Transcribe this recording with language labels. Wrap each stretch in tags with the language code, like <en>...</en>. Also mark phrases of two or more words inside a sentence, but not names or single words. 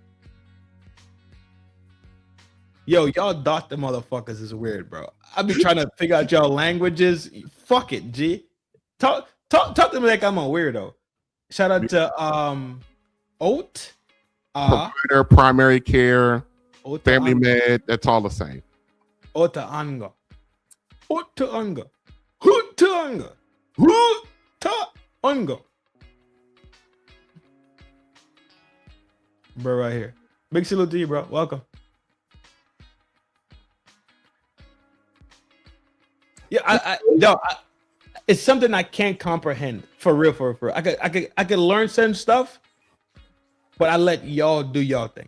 <en>Yo, y'all doctor motherfuckers is weird, bro. I be trying to figure out y'all languages. Fuck it, G. Talk to me like I'm a weirdo. Shout out to OAT. Provider, primary care, family med, that's all the same. Ota anga. Ota anga. Huta anga. Huta anga. Bro, right here. Big salute to you, bro. Welcome. Yeah, it's something I can't comprehend for real. I could learn certain stuff, but I let y'all do y'all thing.</en>